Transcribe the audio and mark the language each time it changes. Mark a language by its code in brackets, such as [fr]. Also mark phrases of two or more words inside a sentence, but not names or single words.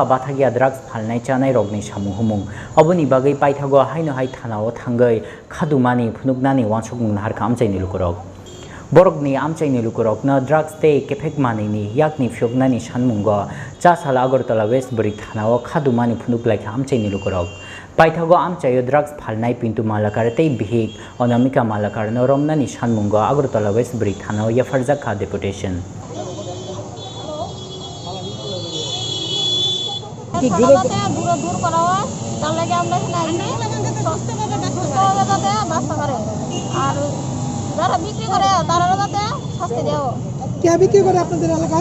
[trp] bathagia drugs phalnai chanai rokni samu humung oboni bagai paithago haino hai thanao thangai khadumani phunuknani wansok mungna harkha amchaini lukurok borokni amchaini lukurokno drugs tei kefek manini yakni phioknani sanmungo cha sala Agartala West Buri thanao khadumani phnuklaikha amchaini lukurok paithago amchaio drugs phalnai Pintu Malakar tei Bihik Anamika Malakar no romnani sanmungo Agartala West Buri thanao yafarjakha deputation [bn] দূর করা হয় তার লাগে আমরা আর যারা বিক্রি করে তারা যাতে শাস্তি দেওয়া কে বিক্রি করে আপনাদের এলাকায়